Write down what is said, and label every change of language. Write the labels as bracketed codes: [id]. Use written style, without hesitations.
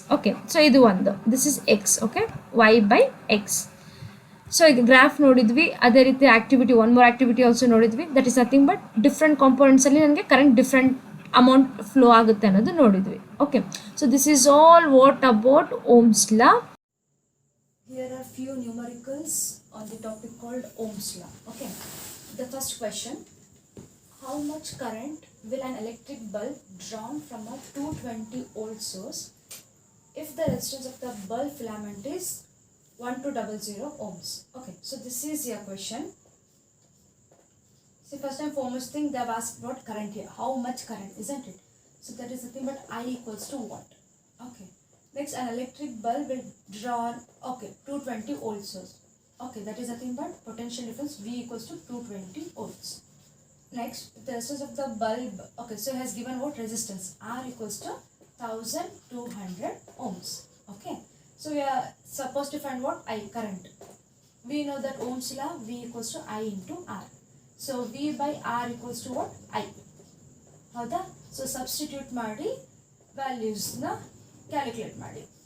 [en] okay, so [kn] ಇದು ಒಂದು, [en] This is x. Okay, y by x. [kn] So ಈಗ graph ನೋಡಿದ್ವಿ, ಅದೇ ರೀತಿ activity [en] one more activity also [kn] ನೋಡಿದ್ವಿ. [en] that is nothing but [kn] different ಕಾಂಪೋನೆಂಟ್ಸಲ್ಲಿ ನನಗೆ ಕರೆಂಟ್ ಡಿಫ್ರೆಂಟ್ ಅಮೌಂಟ್ ಫ್ಲೋ ಆಗುತ್ತೆ ಅನ್ನೋದು ನೋಡಿದ್ವಿ. [en] Okay, so this is all what about Ohm's law. Here are few numericals on the topic called Ohm's law. Okay, the first question, how much current will an electric bulb drawn from a 220 volt source if the resistance of the bulb filament is 1200 ohms? Okay, so this is your question. So first and foremost thing, they have asked about current here. How much current, isn't it? So that is nothing but I equals to what? Okay. Next, an electric bulb will draw, okay, 220 volt source. Okay, that is nothing but potential difference V equals to 220 volts. Next, the resistance of the bulb, okay, so it has given what resistance? R equals to 1200 ohms. Okay, so we are supposed to find what? I, current. We know that Ohm's law, V equals to I into R. So V by R equals to what? I. [kn] ಹೌದಾ? So substitute ಮಾಡಿ ವ್ಯಾಲ್ಯೂಸ್ನ calculate ಮಾಡಿ.